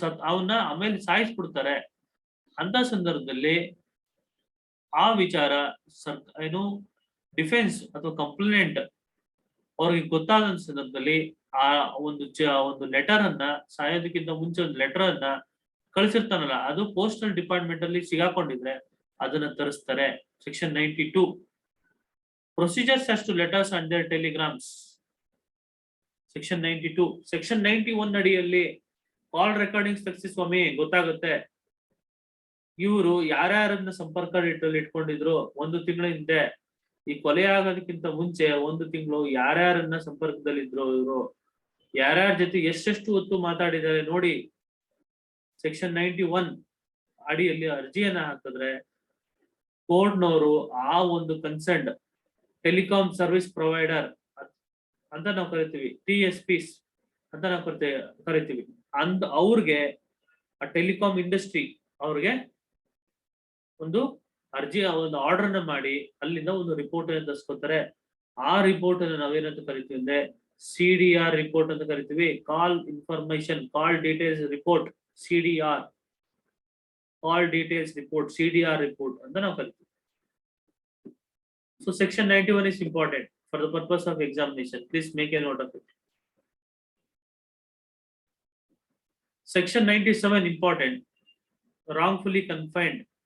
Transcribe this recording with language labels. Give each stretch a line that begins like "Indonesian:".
Kannada: ಅವನ್ನ ಆಮೇಲೆ ಸಾಯಿಸ್ಬಿಡ್ತಾರೆ. ಅಂತ ಸಂದರ್ಭದಲ್ಲಿ ಆ ವಿಚಾರ ಏನು ಡಿಫೆನ್ಸ್ ಅಥವಾ ಕಂಪ್ಲೇಂಟ್ ಅವ್ರಿಗೆ ಗೊತ್ತಾದ ಸಂದರ್ಭದಲ್ಲಿ ಆ ಒಂದು ಲೆಟರ್ ಅನ್ನ, ಸಾಯೋದಕ್ಕಿಂತ ಮುಂಚೆ ಒಂದು ಲೆಟರ್ ಅನ್ನ ಕಳಿಸಿರ್ತಾನಲ್ಲ, ಅದು ಪೋಸ್ಟಲ್ ಡಿಪಾರ್ಟ್ಮೆಂಟ್ ಅಲ್ಲಿ ಸಿಗಾಕೊಂಡಿದ್ರೆ ಅದನ್ನ ತರಿಸ್ತಾರೆ.
English: Section 92 procedures as to letters and their telegrams. Section 92.
Kannada: Section 91 ಅಡಿಯಲ್ಲಿ ಕಾಲ್ ರೆಕಾರ್ಡಿಂಗ್ಸ್ ತೆಗ್ಸಿ ಸ್ವಾಮಿ, ಗೊತ್ತಾಗುತ್ತೆ ಇವರು ಯಾರ್ಯಾರನ್ನ ಸಂಪರ್ಕ ಇಟ್ಕೊಂಡಿದ್ರು ಒಂದು ತಿಂಗಳ ಹಿಂದೆ, ಈ ಕೊಲೆ ಆಗೋದಕ್ಕಿಂತ ಮುಂಚೆ ಒಂದು ತಿಂಗಳು ಯಾರ್ಯಾರನ್ನ ಸಂಪರ್ಕದಲ್ಲಿದ್ರು, ಇವರು ಯಾರ್ಯಾರ ಜೊತೆ ಎಷ್ಟೆಷ್ಟು ಹೊತ್ತು ಮಾತಾಡಿದ್ದಾರೆ ನೋಡಿ. ಸೆಕ್ಷನ್ 91 ಅಡಿಯಲ್ಲಿ ಅರ್ಜಿಯನ್ನ ಹಾಕಿದ್ರೆ ಕೋರ್ಟ್ನವರು ಆ ಒಂದು ಕನ್ಸರ್ನ್ಡ್ ಟೆಲಿಕಾಂ ಸರ್ವಿಸ್ ಪ್ರೊವೈಡರ್ ಅಂತ ನಾವು ಕರಿತೀವಿ, TSPs ಅಂತ ನಾವು ಕರಿತೀವಿ. ಅವ್ರಿಗೆ ಆ ಟೆಲಿಕಾಂ ಇಂಡಸ್ಟ್ರಿ ಅವ್ರಿಗೆ ಒಂದು ಅರ್ಜಿ, ಒಂದು ಆರ್ಡರ್ ನ ಮಾಡಿ ಅಲ್ಲಿಂದ ಒಂದು ರಿಪೋರ್ಟ್ ಅನ್ನು ತರಿಸ್ಕೊತಾರೆ. ಆ ರಿಪೋರ್ಟ್ ಅನ್ನು ನಾವೇನಂತ ಕರಿತೀವಿ ಅಂದ್ರೆ CDR ರಿಪೋರ್ಟ್ ಅಂತ ಕರಿತೀವಿ. ಕಾಲ್ ಇನ್ಫಾರ್ಮೇಶನ್, ಕಾಲ್ ಡೀಟೇಲ್ಸ್ ರಿಪೋರ್ಟ್, CDR, ಕಾಲ್ ಡೀಟೇಲ್ಸ್ ರಿಪೋರ್ಟ್, CDR ರಿಪೋರ್ಟ್ ಅಂತ ನಾವು ಕರಿತೀವಿ.
English: So section 91 is important for the purpose of examination. Please make a note of it. Section 97 important, wrongfully confined.